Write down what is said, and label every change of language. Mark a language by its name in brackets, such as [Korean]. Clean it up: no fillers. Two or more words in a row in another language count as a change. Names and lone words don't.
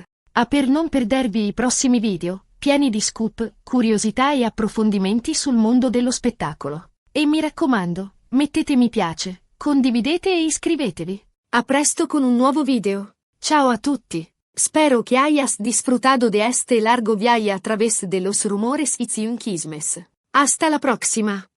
[Italian] Per non perdervi i prossimi video, pieni di scoop, curiosità e approfondimenti sul mondo dello spettacolo. E mi raccomando, mettete mi piace, condividete e iscrivetevi. A presto con un nuovo video. Ciao a tutti. [Spanish] Spero que hayas disfrutado de este largo viaje a través de los rumores y chismes. Hasta la próxima.